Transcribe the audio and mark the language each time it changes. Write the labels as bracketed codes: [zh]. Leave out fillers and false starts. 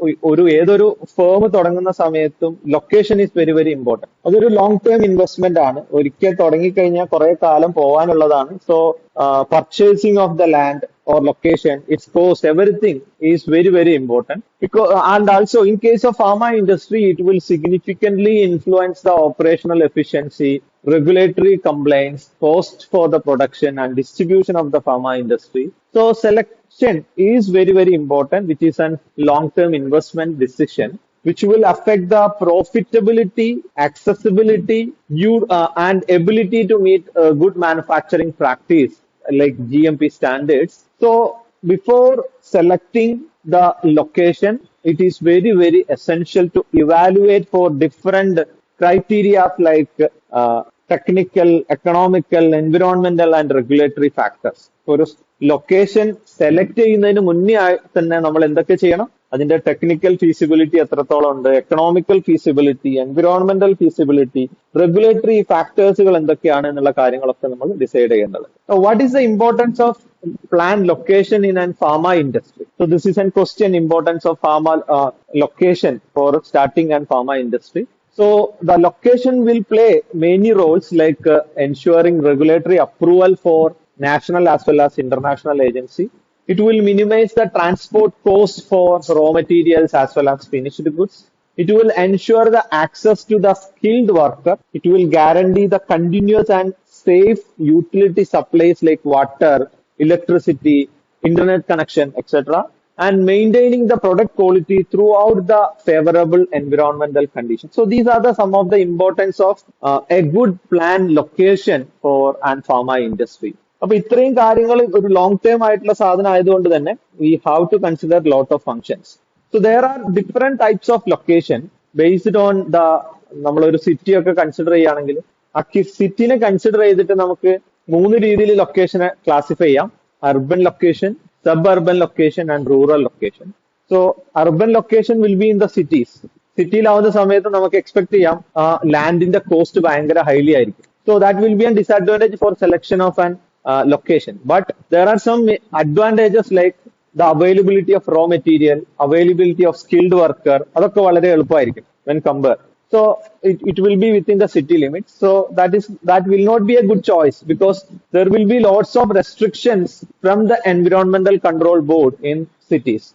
[ml] ഒരു ഏതൊരു ഫേം തുടങ്ങുന്ന സമയത്തും [en] Location is very very important. [ml] അതൊരു ലോങ് ടേം ഇൻവെസ്റ്റ്മെന്റ് ആണ്. ഒരിക്കൽ തുടങ്ങിക്കഴിഞ്ഞാൽ കുറെ കാലം പോകാനുള്ളതാണ്. [en] So purchasing of the land or location, its cost, everything is very very important. Because and also in case of pharma industry, it will significantly influence the operational efficiency, regulatory compliance, cost for the production and distribution of the pharma industry. So selection is very very important, which is a long term investment decision which will affect the profitability, accessibility, and ability to meet good manufacturing practice like GMP standards. So before selecting the location, it is very very essential to evaluate for different criteria like technical, economical, environmental and regulatory factors. [ml] ഒരു location select ചെയ്യുന്നതിന് മുന്നേ തന്നെ നമ്മൾ എന്തൊക്കെ ചെയ്യണം? അതിന്റെ technical feasibility എത്രത്തോളം ഉണ്ട്, economical feasibility, environmental feasibility, regulatory ഫാക്ടേഴ്സുകൾ എന്തൊക്കെയാണ് എന്നുള്ള കാര്യങ്ങളൊക്കെ നമ്മൾ ഡിസൈഡ് ചെയ്യേണ്ടത്. [en] What is the importance of plan location in an pharma industry? So this is a question, importance of pharma location for starting an pharma industry. So the location will play many roles like ensuring regulatory approval for national as well as international agency. It will minimize the transport cost for raw materials as well as finished goods. It will ensure the access to the skilled worker. It will guarantee the continuous and safe utility supplies like water, electricity, internet connection, etc. and maintaining the product quality throughout the favorable environmental conditions. So these are some of the importance of a good plan location for an pharma industry. [ml] അപ്പൊ ഇത്രയും കാര്യങ്ങൾ ഒരു long term ആയിട്ടുള്ള സാധനം ആയതുകൊണ്ട് തന്നെ [en] We have to consider lot of functions. So there are different types of location based on the, [ml] നമ്മളൊരു city ഒക്കെ കൺസിഡർ ചെയ്യുകയാണെങ്കിൽ ആ സിറ്റിനെ കൺസിഡർ ചെയ്തിട്ട് നമുക്ക് 3 രീതിയിൽ ലൊക്കേഷനെ ക്ലാസിഫൈ ചെയ്യാം. [en] Urban location, suburban location and rural location. So urban location will be in the cities. [ml] സിറ്റിയിലാവുന്ന സമയത്ത് നമുക്ക് എക്സ്പെക്ട് ചെയ്യാം ലാൻഡിന്റെ കോസ്റ്റ് ഭയങ്കര ഹൈലി ആയിരിക്കും. [en] So that will be an disadvantage for selection of an location. But there are some advantages like the availability of raw material, availability of skilled worker. [ml] അതൊക്കെ വളരെ എളുപ്പമായിരിക്കും [en] when compared. So it will be within the city limits. So that will not be a good choice because there will be lots of restrictions from the Environmental Control Board in cities.